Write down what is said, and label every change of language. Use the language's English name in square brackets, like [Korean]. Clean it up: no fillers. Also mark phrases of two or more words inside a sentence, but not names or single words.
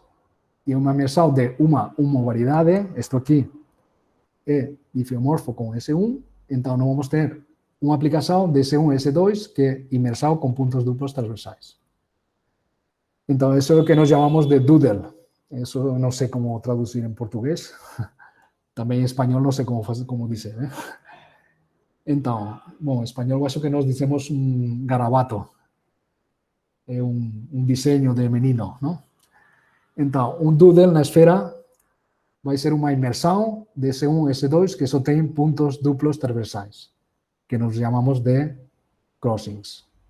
[Galician] E unha inmersión de unha variedade, isto aquí é difeomorfo con S1, entón non vamos ter unha aplicación de S1 e S2 que é inmersión con puntos duplos transversais. Entón, eso é o que nos chamamos de doodle. Eso non sei como traducir en portugués. [Portuguese] Também em espanhol não sei como dizer, né? Então, bom, em espanhol acho que nós dizemos um garabato, é um desenho de menino, não? Então, um doodle na esfera vai ser uma imersão de S1 e S2 que só tem pontos duplos transversais, que nós chamamos de crossings.